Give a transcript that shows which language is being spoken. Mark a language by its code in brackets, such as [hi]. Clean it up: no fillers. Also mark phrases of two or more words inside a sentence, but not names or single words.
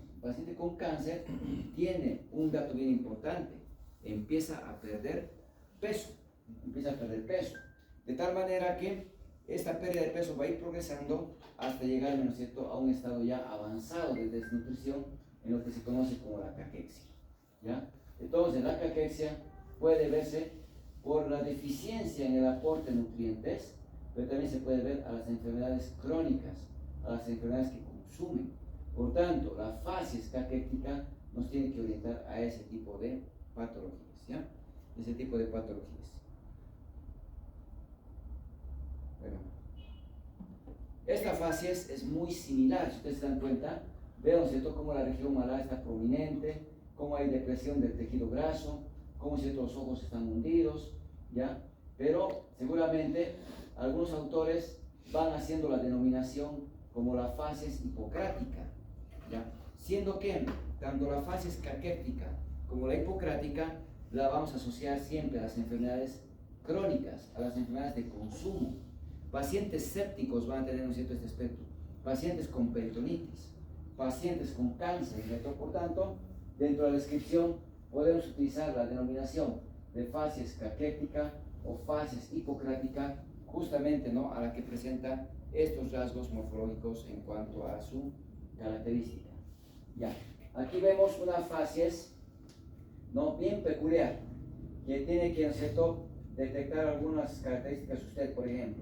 [es] El paciente con cáncer tiene un dato bien importante, empieza a perder peso, de tal manera que esta pérdida de peso va a ir progresando hasta llegar, ¿no es cierto?, a un estado ya avanzado de desnutrición en lo que se conoce como la caquexia, ¿ya? Entonces, la caquexia puede verse por la deficiencia en el aporte de nutrientes, pero también se puede ver a las enfermedades crónicas, a las enfermedades que consumen. Por tanto, la facies caquéctica nos tiene que orientar a ese tipo de patologías, ¿ya? Ese tipo de patologías. Bueno, esta facies es muy similar, si ustedes se dan cuenta, vean, ¿cierto?, cómo la región malar está prominente, cómo hay depresión del tejido graso, cómo, ¿cierto?, los ojos están hundidos, ¿ya? Pero seguramente algunos autores van haciendo la denominación como la facies hipocrática, ¿ya? Siendo que tanto la facies caquéctica como la hipocrática la vamos a asociar siempre a las enfermedades crónicas, a las enfermedades de consumo. Pacientes sépticos van a tener, ¿no es cierto?, este aspecto. Pacientes con peritonitis, pacientes con cáncer, ¿cierto? Por tanto, dentro de la descripción podemos utilizar la denominación de facies caquéctica o facies hipocrática, justamente, ¿no?, a la que presenta estos rasgos morfológicos en cuanto a su característica. Ya, aquí vemos una facies, ¿no?, bien peculiar, que tiene que, ¿no es cierto?, detectar algunas características usted, por ejemplo.